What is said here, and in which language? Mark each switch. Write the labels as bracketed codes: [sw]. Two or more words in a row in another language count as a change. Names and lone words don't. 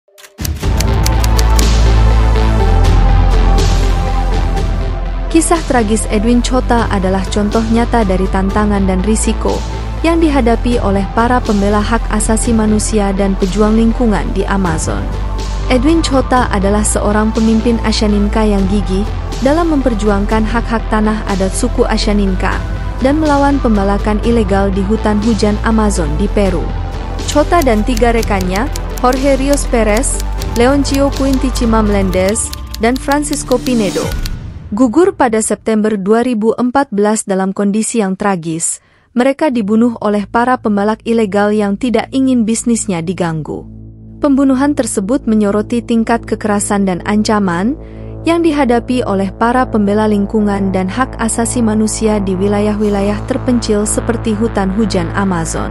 [id] Kisah tragis Edwin Chota adalah contoh nyata dari tantangan dan risiko yang dihadapi oleh para pembela hak asasi manusia dan pejuang lingkungan di Amazon. Edwin Chota adalah seorang pemimpin Ashaninka yang gigih dalam memperjuangkan hak-hak tanah adat suku Ashaninka dan melawan pembalakan ilegal di hutan hujan Amazon di Peru. Chota dan 3 rekannya, Jorge Rios Perez, Leoncio Puintichima Melendez, dan Francisco Pinedo, gugur pada September 2014 dalam kondisi yang tragis. Mereka dibunuh oleh para pembalak ilegal yang tidak ingin bisnisnya diganggu. Pembunuhan tersebut menyoroti tingkat kekerasan dan ancaman yang dihadapi oleh para pembela lingkungan dan hak asasi manusia di wilayah-wilayah terpencil seperti hutan hujan Amazon.